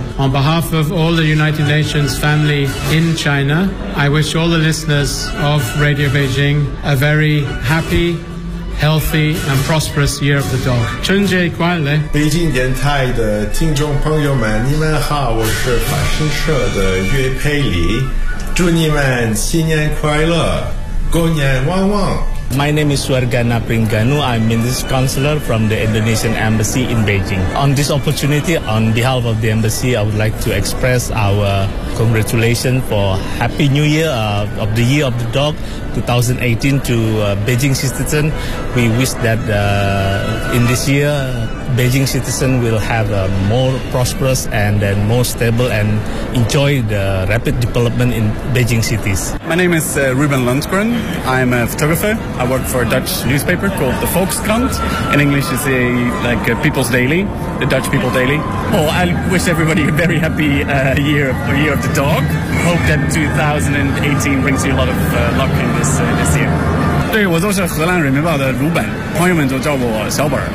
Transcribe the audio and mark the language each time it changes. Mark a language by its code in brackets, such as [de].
[en] On behalf of all the United Nations family in China, I wish all the listeners of Radio Beijing a very happy,healthy and prosperous year of the dog. [zh] 春节快乐！北京电台的听众朋友们，你们好，我是法新社的岳佩里，祝你们新年快乐，狗年旺旺。 [en] My name is Wargana Pringanu. I'm Minister Counselor from the Indonesian Embassy in Beijing. On this opportunity, on behalf of the Embassy, I would like to express our congratulations for Happy New Year of the Year of the Dog 2018 to Beijing citizens. We wish that in this year, Beijing citizens will have a more prosperous and then more stable and enjoy the rapid development in Beijing cities. My name is Ruben Lundgren. I'm a photographer. I work for a Dutch newspaper called the Volkskrant. In English, it's a People's Daily, the Dutch People Daily. Oh, I wish everybody a very happy year of the dog. Hope that 2018 brings you a lot of luck in this year. [zh] 对，我就是荷兰人民报的鲁本，朋友们就叫我小本。